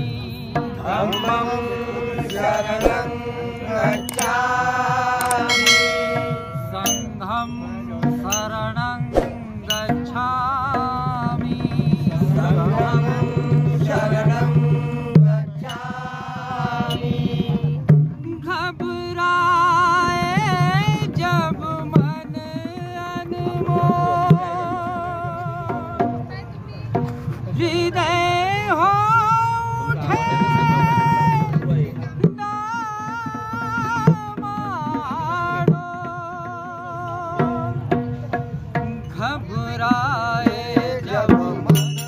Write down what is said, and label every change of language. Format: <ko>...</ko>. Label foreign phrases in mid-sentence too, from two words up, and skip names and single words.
<pi>धम्मं शरणं गच्छामि संघं शरणं गच्छामि संघं शरणं गच्छामि</pi> <hi>घबराए जब मन अनमोल हृदय हो उठे डामाडोल घबराए जब मन</hi>